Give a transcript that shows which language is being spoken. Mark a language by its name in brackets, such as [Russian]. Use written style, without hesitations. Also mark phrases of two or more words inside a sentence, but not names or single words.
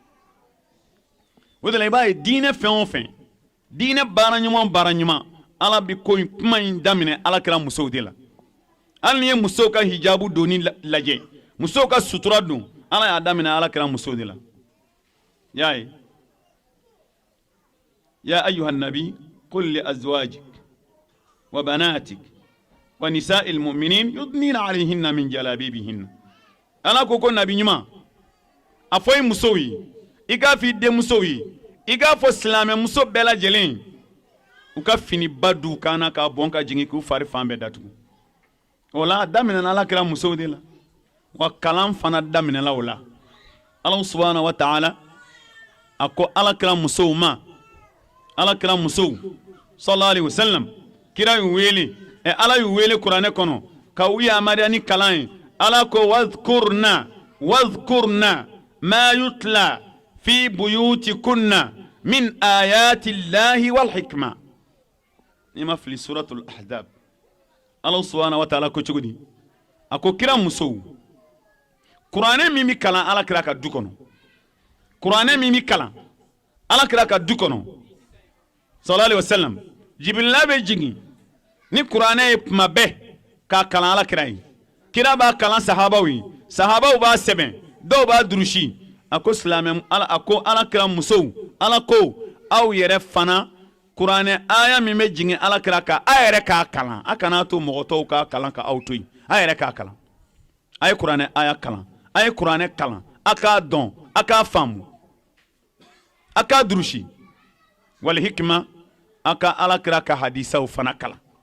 [Bambara] o de la i b'a ye diinɛ fɛn o fɛn diinɛ baara ɲuman ala bi ko in kuma in daminɛ alakira musow de la hali ni ye musow ka hijabu doni lajɛ musow ka sutura don ala y'a daminɛ alakira musow de la y'a ye [Arabic] يا أيها النبي قل لأزواجك وبناتك ونساء المؤمنين يدنين عليهن من جلابيبهن [Bambara] ala ko nabi ɲuman a fɔ i musow ye i k'a fɔ i denmusow ye i k'a fɔ silamɛ muso bɛɛ lajɛlen u ka finiba d'u kan na k'a bɔn ka jigin k'u fari fan bɛɛ datugu o la a daminɛna alakira musow de la wa kalan fana daminɛla o la ala [Arabic] سبحانه وتعالى [Bambara] a ko alakira musow ma alakira musow [Arabic] صلى الله عليه وسلم [Bambara] kira y'u wele ala y'u wele kuranɛ kɔnɔ ka u yamaruya ni kalan ye ala ko wadhkurna [Arabic] ما يتلى في بيوتكن من آيات الله والحكمة [Bambara] nima fili [Arabic] سورة الأحزاب [Bambara] Allah [Arabic] سبحانه وتعالى [Bambara] ko cogodi a ko kira musow kuranɛ min bi kalan alakira ka du kɔnɔ kuranɛ min bi kalan alakira ka du kɔnɔ [Arabic] صلى الله عليه وسلم [Bambara] jibrila bɛ jigin ni kuranɛ ye kuma bɛɛ k'a kalan alakira ye kira b'a kalan sahabaw ye sahabaw b'a sɛbɛn dɔw b'a durusi a ko silamɛ a ko alakira musow ala ko aw yɛrɛ fana kuranɛ aya min bɛ jigin alakira kan a yɛrɛ k'a kalan a kana to mɔgɔ tɔw k'a kalan ka aw to yen a yɛrɛ k'a kalan a ye kuranɛ aya kalan a ye kuranɛ kalan a k'a dɔn a k'a faamu a k'a durusi [Arabic] والحكمة [Bambara] a ka alakira ka hadisaw fana kalan